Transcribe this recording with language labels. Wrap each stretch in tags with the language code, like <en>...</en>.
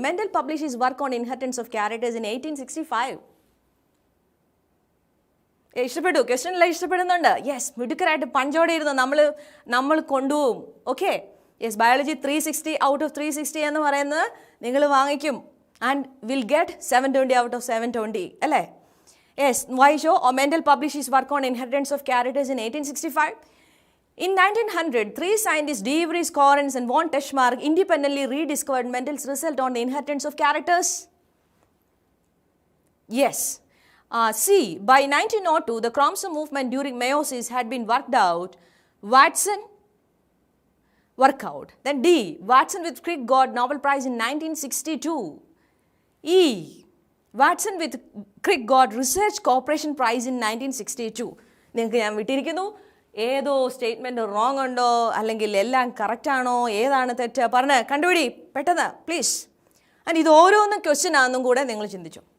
<en>Mendel published his work on inheritance of characters in 1865.</en> <ml>ഇഷ്ടപ്പെട്ടു? ക്വസ്റ്റ്യനെല്ലാം ഇഷ്ടപ്പെടുന്നുണ്ട്? Yes, മിടുക്കരായിട്ട് പഞ്ചോടെ ഇരുന്ന് നമ്മൾ കൊണ്ടുപോകും. Okay, yes. Biology</ml> <en>360 out of 360</en> <ml>എന്ന് പറയുന്നത് നിങ്ങൾ വാങ്ങിക്കും.</ml> <en>and will get 720 out of 720,</en> <ml>അല്ലേ?</ml> <en>Yes. Why show? Mendel published his work on inheritance of characters in 1865. In 1900, 3 scientists, De Vries, Correns and von Teschmark, independently rediscovered Mendel's result on the inheritance of characters. Yes. C. By 1902, the chromosome movement during meiosis had been worked out. Watson, workout. Then D. Watson with Crick got Nobel Prize in 1962. E. Watson with Crick got Research Corporation Prize in 1962.</en> <ml>നിങ്ങൾക്ക് ഞാൻ വിട്ടിരിക്കുന്നു. ഏതോ statement wrong ഉണ്ടോ അല്ലെങ്കിൽ എല്ലാം കറക്റ്റാണോ, ഏതാണ് തെറ്റ് പറഞ്ഞ് കണ്ടുപിടി പെട്ടെന്ന് പ്ലീസ്. ആൻഡ് ഇത് ഓരോന്നും ക്വസ്റ്റ്യൻ ആണെന്നും കൂടെ നിങ്ങൾ ചിന്തിച്ചു.</ml>